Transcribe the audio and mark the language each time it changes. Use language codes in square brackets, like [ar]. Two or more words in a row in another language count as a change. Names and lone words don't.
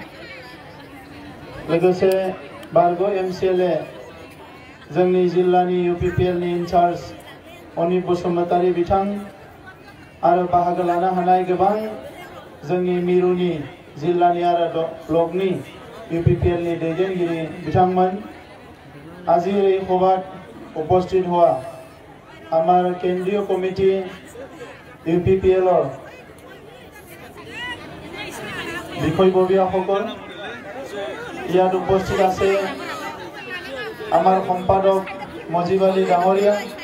[brx] लोगोसे बारग' MCLA जोंनि जिल्लानि UPPLनि इनचार्ज अनिप बसुमतारी बिथां आरो बाहागो लानो हानाय गोबां जोंनि मिरुनि जिल्लानि आरो ब्लकनि UPPLनि दैदेनगिरि बिथांमोन, [as] আজি এই সভাত উপস্থিত হওয়া আমার কেন্দ্রীয় কমিটি UPPLৰ বিষয়ববীয়াসকল, ইয়াত উপস্থিত আছে আমার সম্পাদক মজিব আলী ডাঙৰীয়া,